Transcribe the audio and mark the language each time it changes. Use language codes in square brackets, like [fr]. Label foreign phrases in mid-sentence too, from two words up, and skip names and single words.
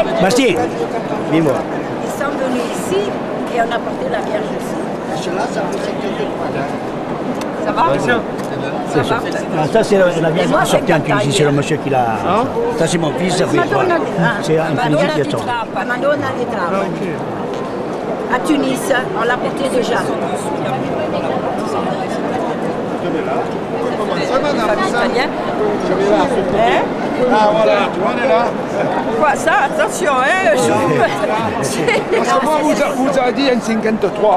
[fr] Bastien, dis-moi. Ils sont venus ici et on a porté la Vierge ici. Cela, ça fait 53 ans. Ça va? Ça, c'est la Vierge qui sortait en Tunisie, c'est le monsieur qui l'a... Ça, c'est mon fils, ça fait... C'est en Tunisie qui est sorti. Madonna di Trapani. À Tunis, on l'a porté déjà. Ah voilà, tu vois, on est là. Quoi, ça? Attention, hein? Parce que moi, vous avez dit un 53.